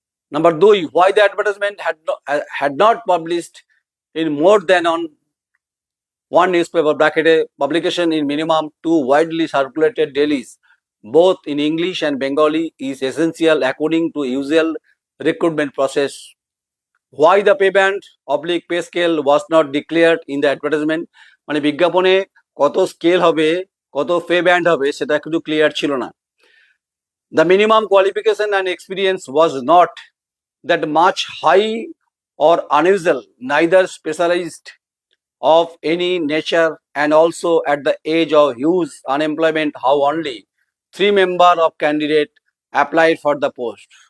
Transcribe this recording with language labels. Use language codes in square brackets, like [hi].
[en] Number 2, why the advertisement had not published in more than on one newspaper bracketed publication in minimum 2 widely circulated dailies, both in English and Bengali, is essential according to usual recruitment process. Why the pay band / pay scale was not declared in the advertisement. [bn] মানে বিজ্ঞাপনে কত scale হবে, কত pay band হবে সেটা কিন্তু clear ছিল না। [en] The minimum qualification and experience was not that much high or unusual, neither specialized of any nature, and also at the age of huge unemployment, how only 3 members of candidate applied for the post.